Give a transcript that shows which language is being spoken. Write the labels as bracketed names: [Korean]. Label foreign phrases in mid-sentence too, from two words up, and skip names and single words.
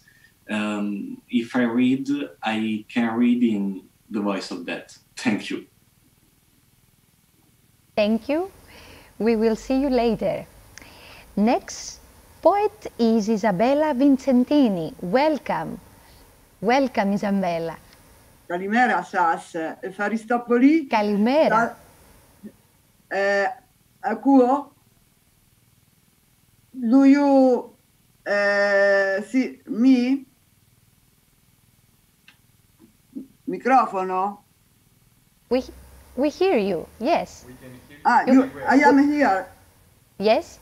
[English] If I read, I can read in the voice of that. Thank you. Thank you. We will see you later. Next poet is Isabella Vincentini. Welcome. Welcome, Isabella. [Greek] Καλημέρα σας. Ευχαριστώ πολύ. Καλημέρα. Ακούω. [English] Do you see me? Microfono? We hear you, yes. I am here. Yes?